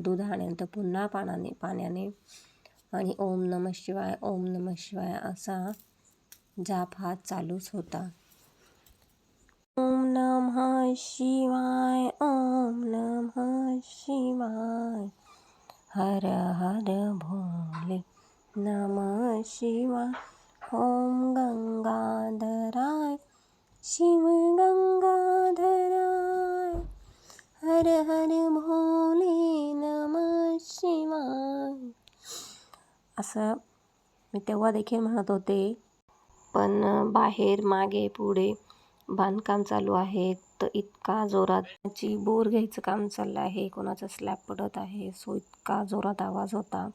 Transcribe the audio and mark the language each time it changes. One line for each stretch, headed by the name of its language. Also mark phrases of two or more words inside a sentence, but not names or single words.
Marathi: दुधानंतर पुन्हा पाण्याने आणि
Sanskrit: ओम नमः शिवाय, ओम नमः शिवाय
Marathi: असा जाप हा चालूच होता.
Sanskrit: ओम नमः शिवाय, ओम नमः शिवाय, हर हर भोले नमः शिवाय, ओम गंगाधराय शिव गंगाधराय, हर हर भोले नमः शिवाय
Marathi: असं मी तेव्हा देखील म्हणत होते. पण बाहेर मागे पुढे बांधकाम चालू आहे, तर इतका जोरात बोर घ्यायचं काम चाललं आहे, कोणाचा स्लॅब पडत आहे, सो इतका जोरात आवाज होता.